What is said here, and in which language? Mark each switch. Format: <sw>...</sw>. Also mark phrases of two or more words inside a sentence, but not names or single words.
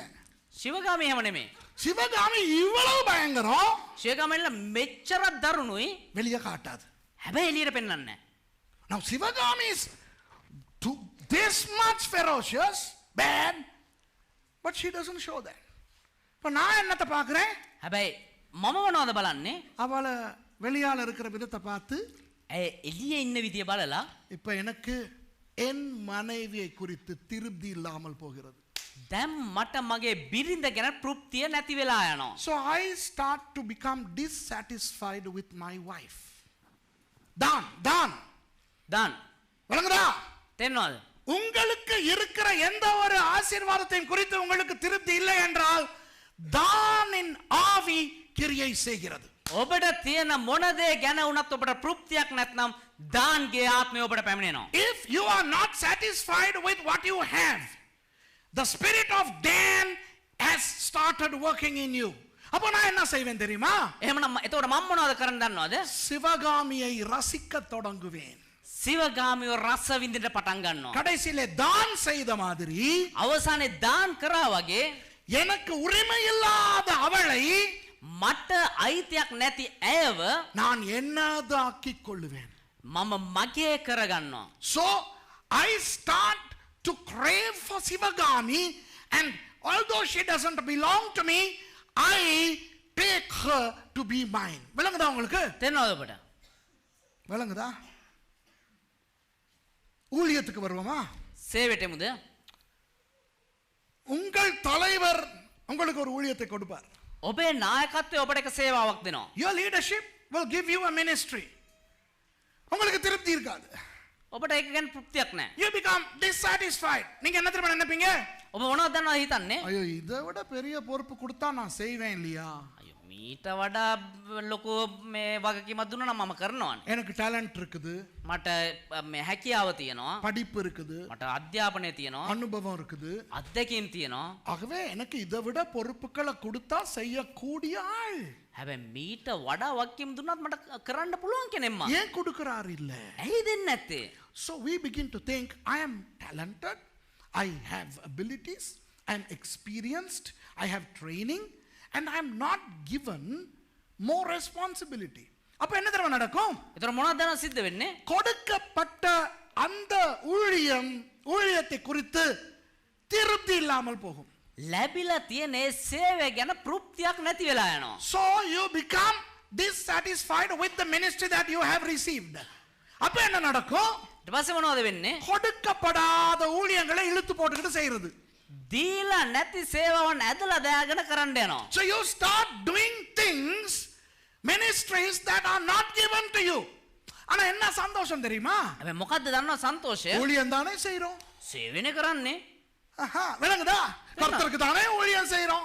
<si>සිවගාමි එහෙම නෙමෙයි.</si> <ta>சிவகாமி இவ்வளவு பயங்கரம்</ta> <si>සිවගාමිලා මෙච්චරක් දරුණුයි</si> <ta>வெளியே காட்டாது.</ta> <si>හැබැයි එළියට පෙන්වන්නේ නැහැ.</si> <en>Now Sivagami is this much ferocious, bad, but she doesn't show that.</en> <ta>இப்போ நான் என்னத்தை பார்க்குறேன்?</ta> <si>හැබැයි මම මොනවද බලන්නේ?</si> <ta>அவளை வெளியால இருக்கிற விதத்தை பார்த்து</ta> <si>ඇය එළියේ ඉන්න විදිය බලලා</si> <ta>இப்போ எனக்கு என் மனைவியை குறித்து திருப்தி இல்லாமல் போகிறது.</ta> <si>දැන් මට මගේ බිරිඳ ගැන තෘප්තිය නැති වෙලා යනවා.</si> <en>So I start to become dissatisfied with my wife.</en> <ta>தான் வழங்குதா?</ta> <si>තේරෙනවද?</si> <ta>உங்களுக்கு இருக்கிற எந்த ஒரு ஆசீர்வாதத்தையும் குறித்து உங்களுக்கு திருப்தி இல்லை என்றால் தானின் ஆவி கிரியை செய்கிறது.</ta> <si>ඔබට තියෙන මොන දේ ගැන වුණත් ඔබට තෘප්තියක් නැත්නම් දාන්ගේ ආත්මය ඔබට පැමිණෙනවා.</si> <en>If you are not satisfied with what you have, the spirit of Dan has started working in you.</en> <ta>அப்போ நான் என்ன செய்வேன் தெரியுமா?</ta> <si>එහෙමනම් එතකොට මම මොනවද කරන්න දන්නවද?</si> <ta>சிவகாமியை ரசிக்க தொடங்குவேன்.</ta> <si>සිවගාමියෝ රස විඳින්න පටන් ගන්නවා.</si> <ta>கடைசியிலே தான் செய்த மாதிரி</ta> <si>අවසානයේ දාන් කරා වගේ</si> <ta>எனக்கு உரிமை இல்லாத அவளை</ta> <si>මට අයිතියක් නැති ඇයව</si> <ta>நான் என்னதாக்கிக் கொள்ளுவேன்.</ta> <si>මම මගේ කරගන්නවා.</si> <en>So I start to crave for Sivagami, and although she doesn't belong to me, I take her to be mine.</en> <ta>விளங்குதா உங்களுக்கு?</ta> <si>තේරෙනවද ඔබට?</si> <ta>விளங்குதா? ஊழியத்துக்கு வருவோமா?</ta> <si>සේවෙටෙමුද?</si> <ta>உங்கள் தலைவர் உங்களுக்கு ஒரு ஊழியத்தை கொடுப்பார்.</ta> <si>ඔබේ නායකත්වය ඔබට එක සේවාවක් දෙනවා.</si> <en>Your leadership will give you a ministry.</en> <ta>உங்களுக்கு திருப்தி இருக்காது.</ta> <si>ඔබට ඒක ගැන තෘප්තියක් නැහැ.</si> <en>You become dissatisfied.</en> <ta>நீங்க என்ன தெரியுமா நினைப்பீங்க?</ta> <si>ඔබ මොනවද දන්නවද හිතන්නේ?</si> <ta>ஐயோ இதை விட பெரிய பொறுப்பு கொடுத்தா நான் செய்வேன் இல்லையா?</ta> <si>අයියෝ මීට වඩා ලොකු මේ වගකීමක් දුන්නා නම් මම කරනවානේ.</si> <ta>எனக்கு டேலண்ட் இருக்குது,</ta> <si>මට මේ හැකියාව තියෙනවා.</si> <ta>படிப்பு இருக்குது,</ta> <si>මට අධ්‍යාපනය තියෙනවා.</si> <ta>அனுபவம் இருக்குது.</ta> <si>අත්දැකීම් තියෙනවා.</si> <ta>ஆகவே எனக்கு இதை விட பொறுப்புகளை கொடுத்தா செய்யக்கூடிய ஆள்.</ta> <si>හැබැයි මීට වඩා වගකීම් දුන්නත් මට කරන්න පුළුවන් කෙනෙක් මම.</si> <ta>ஏன் கொடுக்கிறார் இல்ல?</ta> <si>ඇයි දෙන්නේ නැත්තේ?</si> <en>So we begin to think, I am talented, I have abilities, I am experienced, I have training, and I am not given more responsibility.</en> <ta>அப்ப என்ன தெரியுமா நடக்கும்?</ta> <si>ඒතර මොනවද දැන් සිද්ධ වෙන්නේ?</si> <ta>கொடுக்கப்பட்ட அந்த ஊழியத்தை குறித்து திருப்தி இல்லாமல் போகும்.</ta> <si>ලැබිලා තියෙන ඒ සේවය ගැන තෘප්තියක් නැති වෙලා යනවා.</si> <en>So you become dissatisfied with the ministry that you have received.</en> <ta>அப்ப என்ன நடக்கும்?</ta> <si>ඊට පස්සේ මොනවද වෙන්නේ?</si> <ta>கொடுக்கப்படாத ஊழியங்களை இழுத்து போட்டுக்கிட்டு செய்யறது.</ta> <si>දීලා නැති සේවාවන් ඇදලා දාගෙන කරන්න යනවා.</si> <en>So you start doing things, ministries that are not given to you.</en> <ta>ஆனா என்ன சந்தோஷம் தெரியுமா?</ta> <si>හැබැයි මොකද්ද දන්නව සන්තෝෂය?</si> <ta>ஊழியம் தானே செய்றோம்.</ta> <si>සේවනේ කරන්නේ.</si> <ta>விளங்குதா? கர்த்தருக்கு தானே ஊழியம் செய்றோம்.</ta>